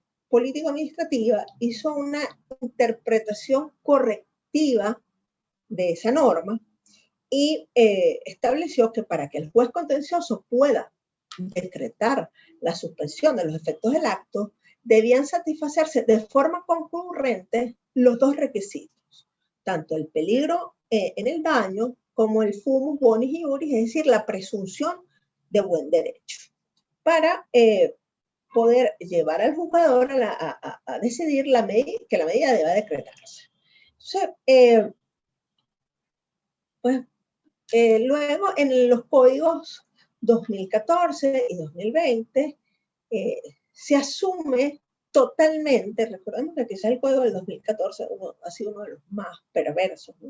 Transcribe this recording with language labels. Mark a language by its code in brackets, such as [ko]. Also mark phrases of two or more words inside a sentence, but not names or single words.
[es] Político-Administrativa hizo una interpretación correctiva de esa norma y estableció que para que el juez contencioso pueda decretar la suspensión de los efectos del acto, debían satisfacerse de forma concurrente los dos requisitos, tanto el peligro en el daño como el [la] fumus bonis iuris, [es] es decir, la presunción de buen derecho, para poder llevar al juzgador a decidir que la medida deba decretarse. Entonces, luego en los códigos 2014 y 2020 se asume totalmente, recordemos que quizás el código del 2014 ha sido uno de los más perversos, ¿no?